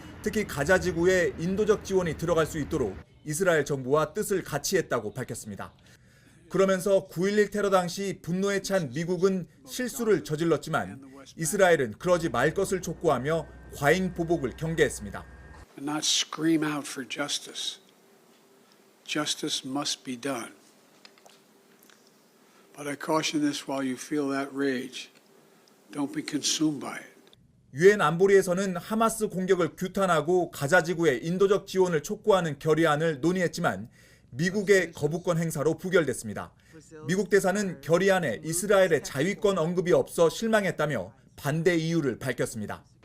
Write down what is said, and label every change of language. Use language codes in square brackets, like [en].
[ko] 특히 가자지구에 인도적 지원이 들어갈 수 있도록 이스라엘 정부와 뜻을 같이 했다고 밝혔습니다. 그러면서 9.11 테러 당시 분노에 찬 미국은 실수를 저질렀지만 이스라엘은 그러지 말 것을 촉구하며 과잉 보복을 경계했습니다. [en] Not scream out for justice. Justice must be done. But I caution this while you feel that rage. Don't be consumed by it. [ko] 유엔 안보리에서는 하마스 공격을 규탄하고 가자지구에 인도적 지원을 촉구하는 결의안을 논의했지만 미국의 거부권 행사로 부결됐습니다. 미국 대사는 결의안에 이스라엘의 자위권 언급이 없어 실망했다며 반대 이유를 밝혔습니다.